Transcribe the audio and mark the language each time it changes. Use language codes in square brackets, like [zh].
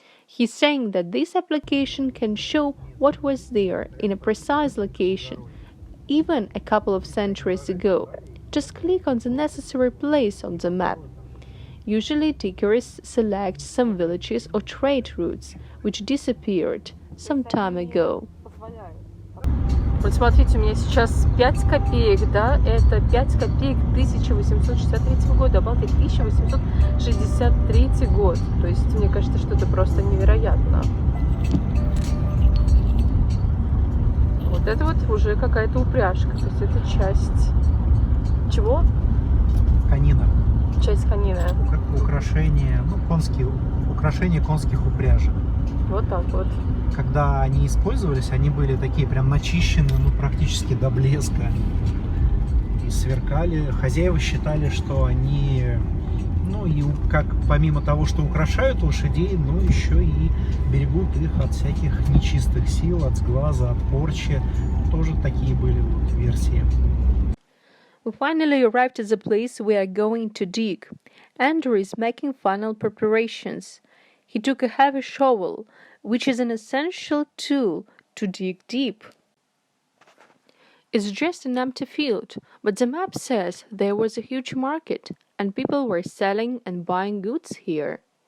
[en] He's saying that this application can show what was there in a precise location, even a couple of centuries ago. Just click on the necessary place on the map. Usually diggers select some villages or trade routes, which disappeared some time ago. [ru] Вот смотрите, у меня сейчас 5 копеек, да, это 5 копеек 1863 года, обалдеть, 1863 год. То есть, мне кажется, что это просто невероятно. Вот это вот уже какая-то упряжка, то есть это часть... Чего? Конина. Часть конины. Украшение, ну, украшение конских упряжек. Вот так вот. Когда они использовались, они были такие прям начищенные, ну, практически до блеска. И сверкали. Хозяева считали, что они, ну, и как помимо того, что украшают лошадей, ну, еще и берегут их от всяких нечистых сил, от сглаза, от порчи. Тоже такие были вот версии. [en] We finally arrived at the place we are going to dig. Andrew is making final preparations. He took a heavy shovel, which is an essential tool to dig deep. It's just an empty field, but the map says there was a huge market, and people were selling and buying goods here.